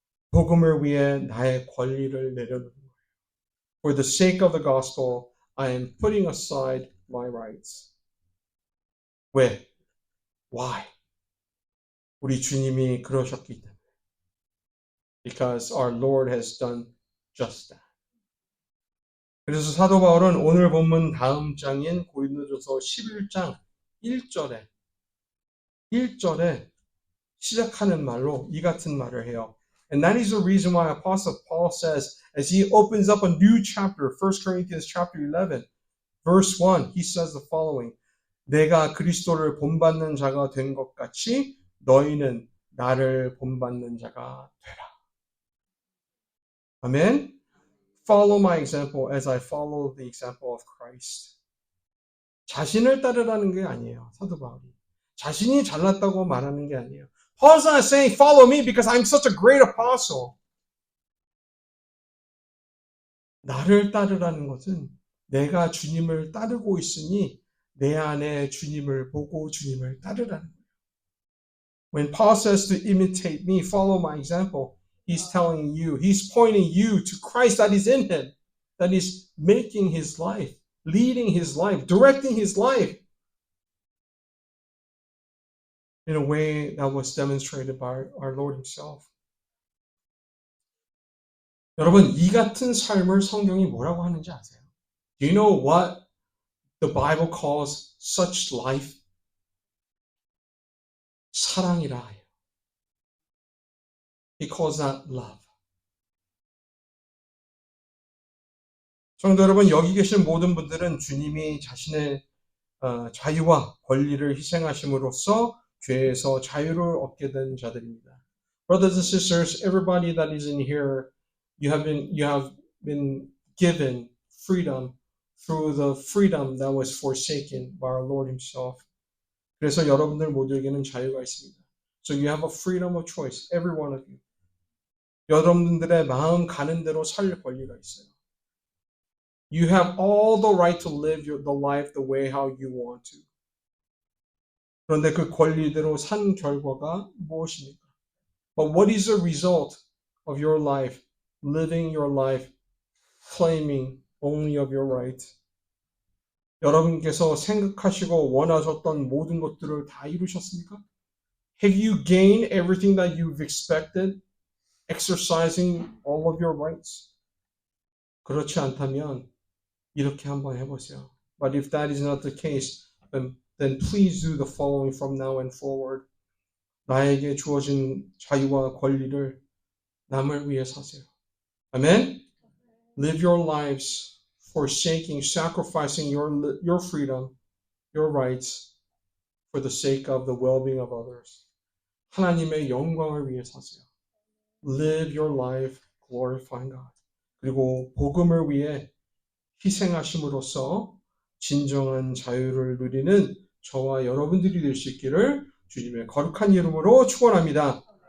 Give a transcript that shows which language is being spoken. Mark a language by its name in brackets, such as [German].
[Korean] 복음을 위해 나의 권리를 내려놓는 거예요. [English] For the sake of the gospel, I am putting aside my rights. [Korean] 왜? [English] Why? [Korean] 우리 주님이 그러셨기 때문에. [English] Because our Lord has done just that. [Korean] 그래서 사도 바울은 오늘 본문 다음 장인 고린도전서 11장 1절에 시작하는 말로 이 같은 말을 해요. [English] And that is the reason why Apostle Paul says, as he opens up a new chapter, 1 Corinthians chapter 11, verse 1, he says the following, [Korean] 내가 그리스도를 본받는 자가 된 것 같이 너희는 나를 본받는 자가 되라. 아멘? [English] Follow my example as I follow the example of Christ. [Korean] 자신을 따르라는 게 아니에요. 사도 바울이. 자신이 잘났다고 말하는 게 아니에요. [English] Paul's not saying follow me because I'm such a great apostle. [Korean] 나를 따르라는 것은 내가 주님을 따르고 있으니 내 안에 주님을 보고 주님을 따르라는 거예요. [English] When Paul says to imitate me, follow my example, he's telling you, he's pointing you to Christ that is in him, that is making his life, leading his life, directing his life in a way that was demonstrated by our Lord himself. [Korean] 여러분, 이 같은 삶을 성경이 뭐라고 하는지 아세요? [English] Do you know what the Bible calls such life? [Korean] 사랑이라 해요. [English] He calls that love. [Korean] 성도 여러분, 여기 계신 모든 분들은 주님이 자신의 자유와 권리를 희생하심으로써 죄에서 자유를 얻게 된 자들입니다. [English] Brothers and sisters, everybody that is in here, you have been given freedom through the freedom that was forsaken by our Lord himself. [Korean] 그래서 여러분들 모두에게는 자유가 있습니다. [English] So you have a freedom of choice, every one of you. [Korean] 여러분들의 마음 가는 대로 살 권리가 있어요. [English] You have all the right to live the life the way how you want to. [Korean] 그런데 그 권리대로 산 결과가 무엇입니까? [English] But what is the result of your life, living your life, claiming only of your right? [Korean] 여러분께서 생각하시고 원하셨던 모든 것들을 다 이루셨습니까? [English] Have you gained everything that you've expected, exercising all of your rights? [Korean] 그렇지 않다면 이렇게 한번 해보세요. [English] But if that is not the case, then please do the following from now and forward. [Korean] 나에게 주어진 자유와 권리를 남을 위해 사세요. [English] Amen? Live your lives forsaking, sacrificing your freedom, your rights for the sake of the well-being of others. [Korean] 하나님의 영광을 위해 사세요. [English] Live your life glorifying God. [Korean] 그리고 복음을 위해 희생하심으로써 진정한 자유를 누리는 저와 여러분들이 될 수 있기를 주님의 거룩한 이름으로 축원합니다.